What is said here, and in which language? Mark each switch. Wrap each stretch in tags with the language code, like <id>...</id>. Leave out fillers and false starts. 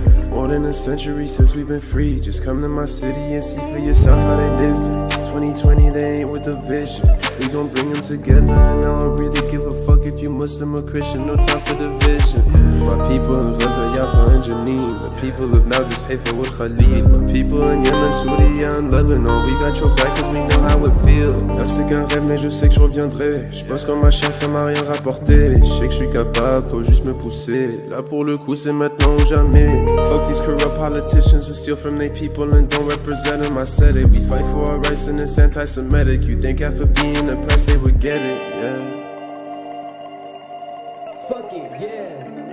<en>More than a century since we've been free. Just come to my city and see for yourself how they living. 2020, they ain't with the vision. We gon' bring them together, and I don't really give a fuck if if you Muslim or Christian, no time for division. My people in Gaza, Yafa and Janine. The people of Nablus, Haifa, Wal Khalil. My people in Yemen, Syria and Lebanon. We got your back cause we know how it feels.</en> <fr>Là c'est qu'un rêve mais je sais que je reviendrai. Je pense qu'en ma chair ça m'a rien rapporté. Je sais que je suis capable, faut juste me pousser. Là pour le coup c'est maintenant ou jamais.</fr> <en>Fuck these corrupt politicians who steal from their people and don't represent them. I said it, we fight for our rights and it's anti-Semitic. You think after being oppressed they would get it, yeah. Fuck it, yeah.</en>